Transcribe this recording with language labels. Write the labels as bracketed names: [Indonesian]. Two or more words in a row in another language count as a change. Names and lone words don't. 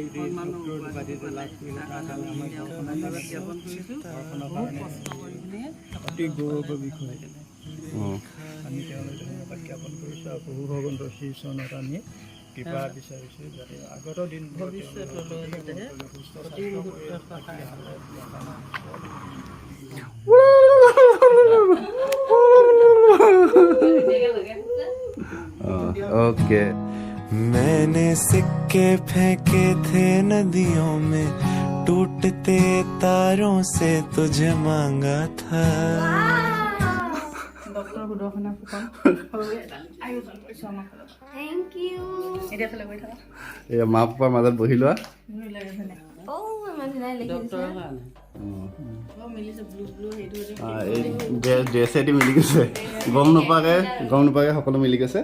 [Assamese] জ্ঞাপন কৰিছোঁ। বহুত কষ্ট কৰি পিনে অতি গৌৰৱৰ বিষয়। আমি তেওঁলোকে ধন্যবাদ জ্ঞাপন কৰিছোঁ আৰু প্ৰভু ভগৱন্তৰ শ্ৰীচৰণত আমি কৃপা বিচাৰিছোঁ যাতে আগত দিন ভৱিষ্যতলৈ যাতে অতি মুহূৰ্তত সহায় [Hindi] ओके। मैंने सिक्के फेंके थे नदियों में, टूटते तारों से तुझे मांगा था। [Assamese] ডক্টৰ সুদৰ্শনা ফুকন। [English] Thank you. [Assamese] এতিয়া ফালে গৈ থাকা। এয়া মা পাপাৰ মাজত বহি লোৱা। Oh, মানুহে লিখিছে। মিলিছে [English] blue blue [Assamese] সেইটো এই ড্ৰেছেদি মিলি গৈছে, গম নোপোৱাকৈ সকলো মিলি গৈছে।